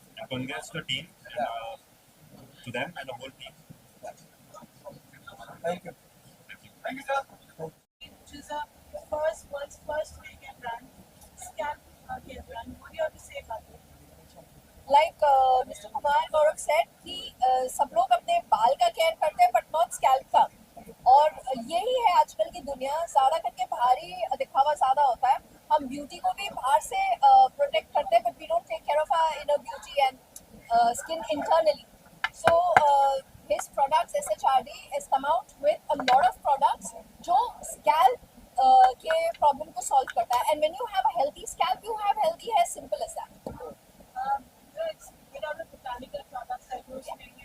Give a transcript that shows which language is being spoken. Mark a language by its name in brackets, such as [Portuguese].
[English] And congrats to the team and to them and the whole team. Thank you. Thank you, sir. Which is a world's first vegan brand, scalp care brand. What do you have to say about it? Like Mr. Kumar Gaurav said [Hindi] कि सब लोग अपने बाल का care करते हैं but not scalp का, और यही है आजकल की दुनिया. ज़्यादा करके बाहरी दिखावा ज़्यादा होता है. हम ब्यूटी को भी बाहर से प्रोटेक्ट करते हैं [English] But we don't take care of our inner beauty and skin internally. So his products SHRD has come out with a lot of products [Hindi] जो scalp के problem को solve करता है. [English] And when you have a healthy scalp, you have healthy hair. Simple as that. It's without the botanical products that you're saying.